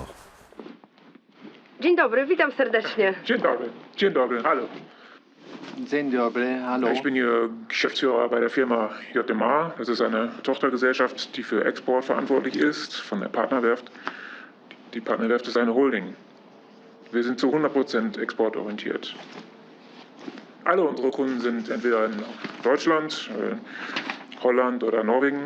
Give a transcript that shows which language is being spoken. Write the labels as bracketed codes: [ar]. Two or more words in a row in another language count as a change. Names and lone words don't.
[pl] Dzień dobry, witam serdecznie. Dzień dobry, hallo. Dzień dobry, hallo. [de] Ich bin hier Geschäftsführer bei der Firma JMA. Das ist eine Tochtergesellschaft, die für Export verantwortlich ist, von der Partnerwerft. Die Partnerwerft ist eine Holding. Wir sind zu 100% exportorientiert. Alle unsere Kunden sind entweder in Deutschland, Holland oder Norwegen.